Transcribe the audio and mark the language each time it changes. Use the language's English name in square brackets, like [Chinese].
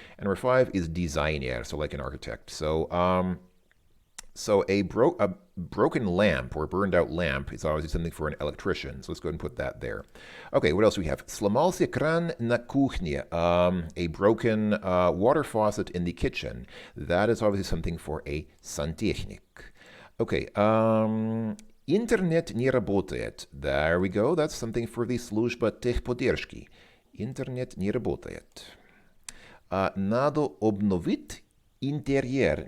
[English] And number 5 is designer, so like an architect. So a broken lamp or burned out lamp is obviously something for an electrician. So let's go ahead and put that there. Okay, what else do we have? [Russian] Сломался кран на кухне, [English] a broken water faucet in the kitchen. That is obviously something for a santechnik. [Russian] Okay, интернет не работает. [English] There we go. That's something for the [Russian] служба техподдержки. Интернет не работает. Надо обновить интерьер.